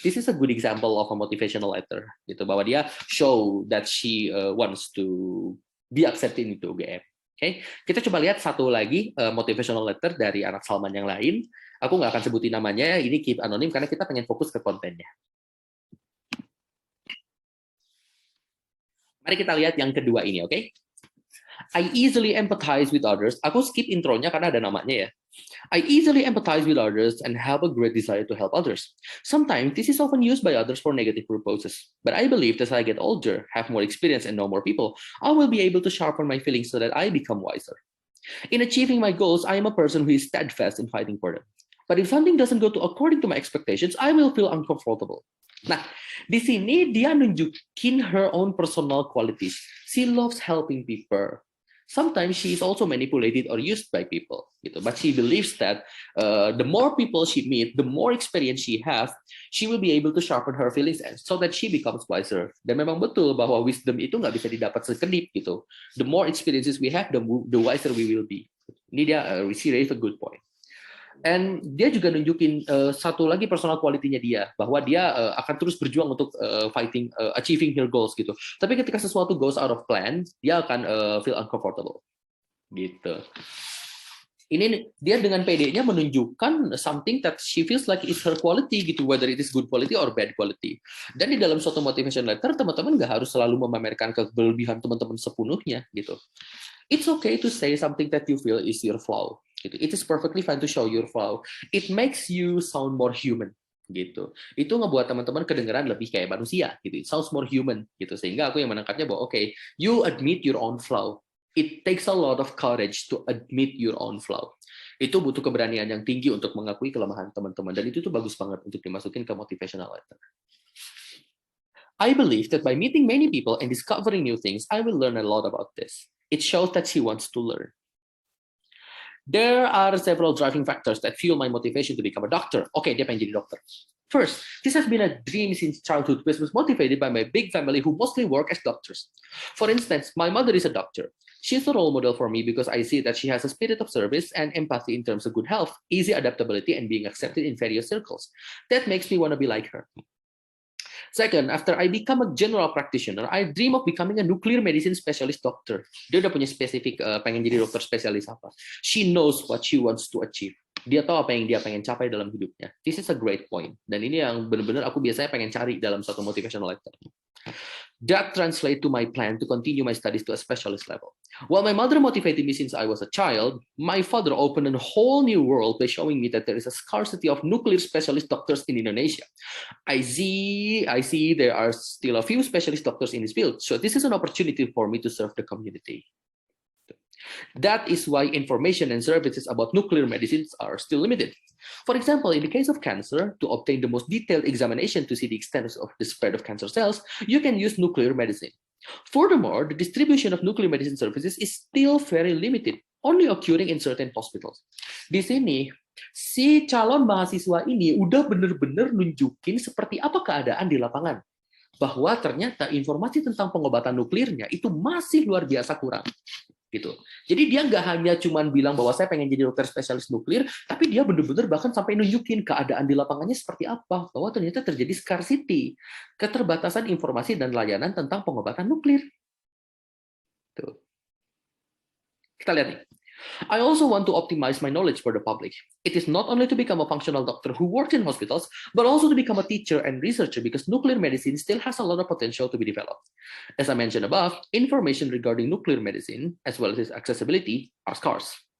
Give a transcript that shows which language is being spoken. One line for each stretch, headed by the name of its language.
English: This is a good example of a motivational letter
Indonesian: gitu bahwa dia
English: show that she wants to be accepted into UGM.
Indonesian: Oke, kita coba lihat satu lagi motivational letter dari anak Salman yang lain. Aku nggak akan sebutin namanya, ini keep anonim karena kita pengen fokus ke kontennya. Mari kita lihat yang kedua ini, oke?
English: I easily empathize with others.
Indonesian: Aku skip intronya karena ada namanya ya.
English: I easily empathize with others and have a great desire to help others. Sometimes this is often used by others for negative purposes. But I believe that as I get older, have more experience and know more people, I will be able to sharpen my feelings so that I become wiser. In achieving my goals, I am a person who is steadfast in fighting for them. But if something doesn't go according to my expectations, I will feel uncomfortable.
Indonesian: Nah, di sini dia nunjukin
English: her own personal qualities. She loves helping people. Sometimes she is also manipulated or used by people, gitu. But she believes that the more people she meet, the more experience she has, she will be able to sharpen her feelings so that she becomes wiser.
Indonesian: Dan memang betul bahwa wisdom itu nggak bisa didapat sekedip gitu.
English: The more experiences we have, the wiser we will be.
Indonesian: Ini dia
English: she raised a good point.
Indonesian: And dia juga nunjukin satu lagi personal quality-nya dia, bahwa dia akan terus berjuang untuk
English: achieving her goals
Indonesian: gitu. Tapi ketika sesuatu
English: goes out of plan,
Indonesian: dia akan
English: feel uncomfortable.
Indonesian: Gitu. Ini dia dengan PD-nya menunjukkan
English: something that she feels like is her quality gitu, whether it is good quality or bad quality.
Indonesian: Dan di dalam suatu motivation letter, teman-teman nggak harus selalu memamerkan kelebihan teman-teman sepenuhnya gitu.
English: It's okay to say something that you feel is your flaw. Gitu. It is perfectly fine to show your flaw. It makes you sound more human.
Indonesian: Gitu. Itu ngebuat teman-teman kedengeran lebih kayak manusia. Gitu.
English: It sounds more human.
Indonesian: Gitu. Sehingga aku yang menangkapnya bahwa okay,
English: you admit your own flaw. It takes a lot of courage to admit your own flaw.
Indonesian: Itu butuh keberanian yang tinggi untuk mengakui kelemahan teman-teman. Dan itu tuh bagus banget untuk dimasukin ke motivational letter.
English: I believe that by meeting many people and discovering new things, I will learn a lot about this. It shows that she wants to learn. There are several driving factors that fuel my motivation to become a doctor. Okay,
Indonesian: dia pengen jadi dokter.
English: First, this has been a dream since childhood, which was motivated by my big family who mostly work as doctors. For instance, my mother is a doctor. She's a role model for me because I see that she has a spirit of service and empathy in terms of good health, easy adaptability, and being accepted in various circles. That makes me want to be like her. Second, after I become a general practitioner, I dream of becoming a nuclear medicine specialist doctor.
Indonesian: Dia udah punya spesifik pengen jadi dokter spesialis apa.
English: She knows what she wants to achieve.
Indonesian: Dia tahu apa yang dia pengen capai dalam hidupnya.
English: This is a great point.
Indonesian: Dan ini yang benar-benar aku biasanya pengen cari dalam satu motivational letter.
English: That translates to my plan to continue my studies to a specialist level. While my mother motivated me since I was a child, my father opened a whole new world by showing me that there is a scarcity of nuclear specialist doctors in Indonesia. I see there are still a few specialist doctors in this field, so this is an opportunity for me to serve the community. That is why information and services about nuclear medicines are still limited. For example, in the case of cancer, to obtain the most detailed examination to see the extent of the spread of cancer cells, you can use nuclear medicine. Furthermore, the distribution of nuclear medicine services is still very limited, only occurring in certain hospitals.
Indonesian: Di sini, si calon mahasiswa ini udah benar-benar nunjukin seperti apa keadaan di lapangan. Bahwa ternyata informasi tentang pengobatan nuklirnya itu masih luar biasa kurang. Gitu. Jadi dia nggak hanya cuman bilang bahwa saya pengen jadi dokter spesialis nuklir, tapi dia benar-benar bahkan sampai nunjukin keadaan di lapangannya seperti apa, bahwa ternyata terjadi scarcity, keterbatasan informasi dan layanan tentang pengobatan nuklir. Tuh. Kita lihat nih.
English: I also want to optimize my knowledge for the public. It is not only to become a functional doctor who works in hospitals, but also to become a teacher and researcher because nuclear medicine still has a lot of potential to be developed. As I mentioned above, information regarding nuclear medicine, as well as its accessibility, are scarce.